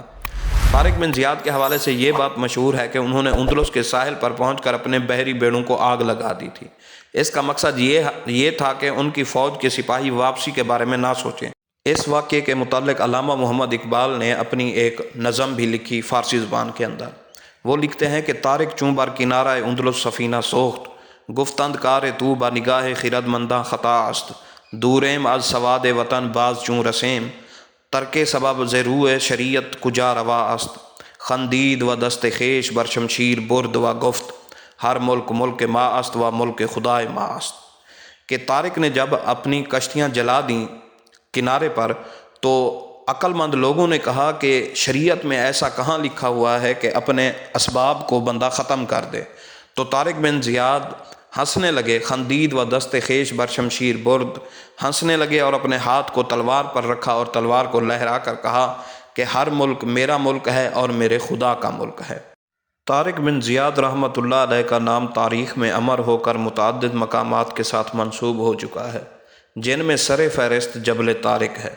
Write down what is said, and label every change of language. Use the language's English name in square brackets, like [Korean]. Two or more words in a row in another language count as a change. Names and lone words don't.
[Urdu] طارق بن زیاد کے حوالے سے یہ بات مشہور ہے کہ انہوں نے اندلس کے ساحل پر پہنچ کر اپنے بحری بیڑوں کو آگ لگا دی تھی۔ اس کا مقصد یہ تھا کہ ان کی فوج کے سپاہی واپسی کے بارے میں نہ سوچیں۔ اس واقعے کے متعلق علامہ محمد اقبال نے اپنی ایک نظم بھی لکھی فارسی زبان کے اندر۔ وہ لکھتے ہیں کہ [Persian] طارق چوں بر کنارہ اندلس سفینہ سوخت، گفتند کار تو با نگاہ خرد منداں خطا است، دوریم از سواد وطن باز چوں رسیم، ترک سبب ز روح شریعت کجا روا است، خندید و دست خیش بر شمشیر برد و گفت، ہر ملک ملک ما است و ملک خدائے ما است۔ [Urdu] کہ طارق نے جب اپنی کشتیاں جلا دیں کنارے پر تو عقل مند لوگوں نے کہا کہ شریعت میں ایسا کہاں لکھا ہوا ہے کہ اپنے اسباب کو بندہ ختم کر دے۔ تو طارق بن زیاد ہنسنے لگے، [Persian] خندید و دست خیش بر شمشیر برد، [Urdu] ہنسنے لگے اور اپنے ہاتھ کو تلوار پر رکھا اور تلوار کو لہرا کر کہا کہ ہر ملک میرا ملک ہے اور میرے خدا کا ملک ہے۔ طارق بن زیاد رحمۃ اللہ علیہ کا نام تاریخ میں امر ہو کر متعدد مقامات کے ساتھ منسوب ہو چکا ہے جن میں سر فہرست جبل طارق ہے۔